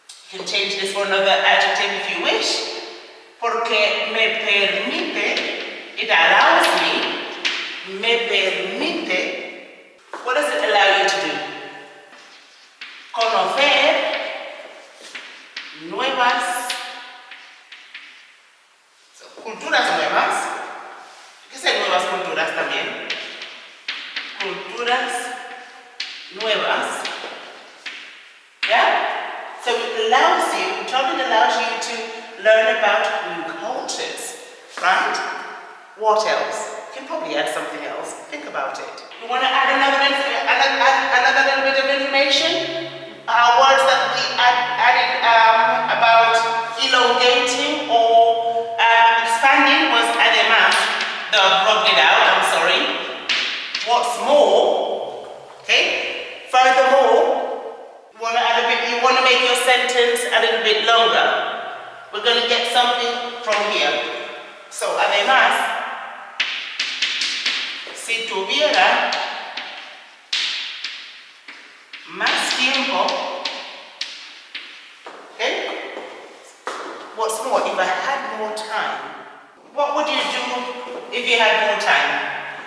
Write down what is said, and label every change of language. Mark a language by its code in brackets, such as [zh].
[en] You can change this for another adjective if you wish. [es] Porque me permite, [en] it allows me permite, what does it allow you to do? [es] Conocer nuevas, culturas nuevas. ¿Qué son nuevas culturas también? Culturas nuevas. Yeah? [en] So it allows you, traveling allows you to learn about new cultures, right? What else? You can probably add something else. Think about it. You want to add another little bit of information? Words that we added about elongating or expanding was además. I've rubbed it out, I'm sorry. What's more, okay? Furthermore, you want to make your sentence a little bit longer. we're going to get something from here. [es] So, además, si tuviera más tiempo, okay? [en] What's more, if I had more time, what would you do if you had more time?